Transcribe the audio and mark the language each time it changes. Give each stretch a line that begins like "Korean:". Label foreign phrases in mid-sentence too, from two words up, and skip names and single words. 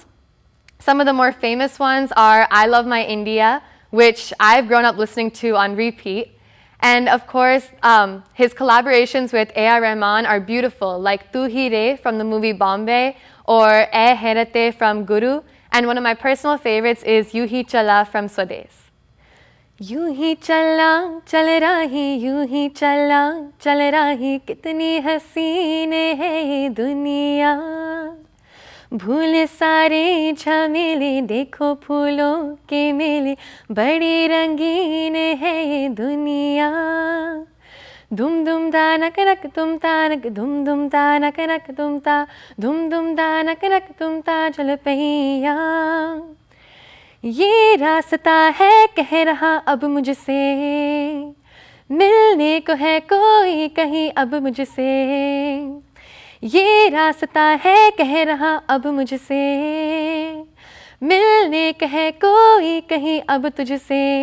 English: Some of the more famous ones are I Love My India, which I've grown up listening to on repeat. And of course, his collaborations with A.R. Rahman are beautiful, like Tu Hi Re from the movie Bombay, or Eh Herate from Guru, and one of my personal favorites is Yu Hi Chala from Swades.
Hindi: यूं ही चला चल रही यूं ही चला चल रही कितनी हसीन है ये दुनिया भूल सारे झमेले देखो फूलों के मेले बड़ी रंगीन है ये दुनिया धुम धुम दा नक नक तुम तानक धुम धुम दा नक नक तुम ता धुम धुम दा नक नक तुम ता चल पहिया ये रास्ता है कह रहा अब मुझसे मिलने को है कोई कहीं अब मुझसे ये रास्ता है कह रहा अब मुझसे मिलने को है कोई कहीं अब तुझसे